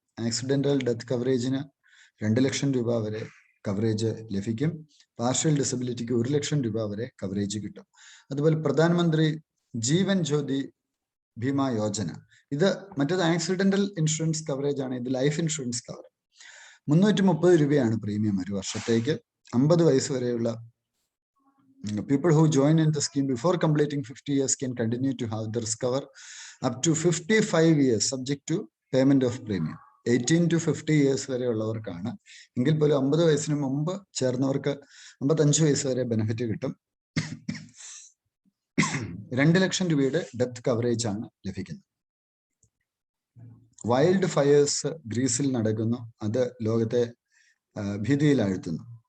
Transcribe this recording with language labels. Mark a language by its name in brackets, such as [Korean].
[Malayalam] Accidental death കവറേജിന് 2 ലക്ഷം രൂപ വരെ coverage ലഭിക്കും. പാർഷ്യൽ ഡിസബിലിറ്റിക്ക് 1 ലക്ഷം രൂപ വരെ കവറേജ് കിട്ടും. അതുപോലെ പ്രധാനമന്ത്രി ജീവൻ ജ്യോതി ഭീമ യോജന, ഇത് മറ്റേത് ആക്സിഡന്റൽ ഇൻഷുറൻസ് കവറേജ് ആണ്. ഇത് ലൈഫ് ഇൻഷുറൻസ് കവർ. 330 രൂപയാണ് പ്രീമിയം ഒരു വർഷത്തേക്ക്. [English] 50 [Malayalam] വയസ്സ് വരെയുള്ള [English] people who join in the scheme before completing 50 years can continue to have their cover up to 55 years subject to payment of premium. 18 to 50 years [Malayalam] വരെയുള്ളവർക്കാണ്. എങ്കിൽ പോലും 50 വയസ്സിന് മുമ്പ് ചേർന്നവർക്ക് 55 വയസ്സ് വരെ ബെനിഫിറ്റ് കിട്ടും. 2 ലക്ഷം രൂപയുടെ ഡെത്ത് കവറേജ് ആണ് ലഭിക്കുന്നത്. വൈൽഡ് ഫയേഴ്സ് ഗ്രീസിൽ നടക്കുന്നു. അത് ലോകത്തെ ഭീതിയിലാഴ്ത്തുന്നു.